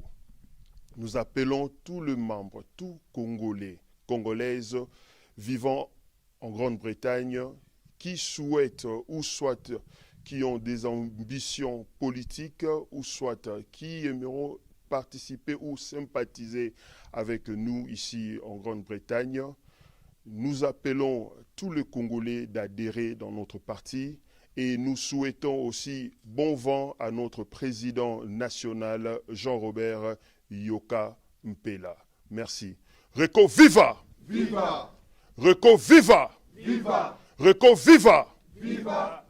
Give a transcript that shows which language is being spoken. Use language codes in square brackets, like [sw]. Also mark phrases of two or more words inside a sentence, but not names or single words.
[fr] Nous appelons tous les membres, tous Congolais, Congolaises vivant en Grande-Bretagne qui souhaitent ou soit qui ont des ambitions politiques ou soit qui aimeront participer ou sympathiser avec nous ici en Grande-Bretagne. Nous appelons tous les Congolais d'adhérer dans notre parti et nous souhaitons aussi bon vent à notre président national Jean-Robert Yoka Mpela. Merci. Reco viva! Viva! Reco viva! Viva! Reco viva! Viva!